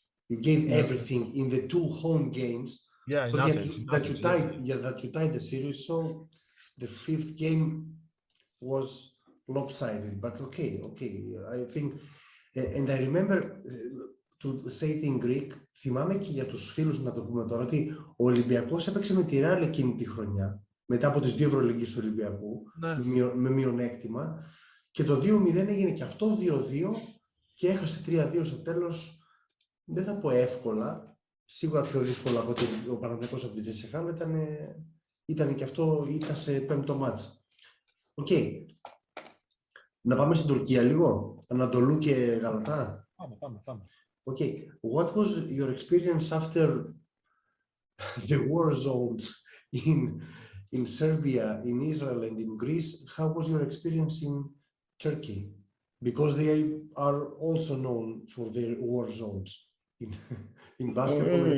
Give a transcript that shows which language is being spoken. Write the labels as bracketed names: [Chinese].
[English] You gave everything in the 2 home games. Yeah, so that you tied the series. So the 5th game was lopsided. But okay. I think, and I remember to say it in Greek. [Greek] Θυμάμαι και για τους φίλους, να το πούμε τώρα, ότι ο Ολυμπιακός έπαιξε με τη Ρεάλ εκείνη τη χρονιά, μετά από τις 2 Ευρωλυγκές του Ολυμπιακού, με μειονέκτημα. Και το 2-0 έγινε και αυτό 2-2 και έχασε 3-2 στο τέλος. Δεν θα πω εύκολα, σίγουρα πιο δύσκολο από ότι ο Παναθηναικός από την CSKA, αλλά ήταν και αυτό, ήταν σε 5ο μάτς. Οκ. Να πάμε στην Τουρκία λίγο, Ανατολού και Γαλατά. Πάμε. [English] Okay, what was your experience after the war zones in Serbia, in Israel, and in Greece? How was your experience in Turkey? Because they are also known for their war zones in basketball.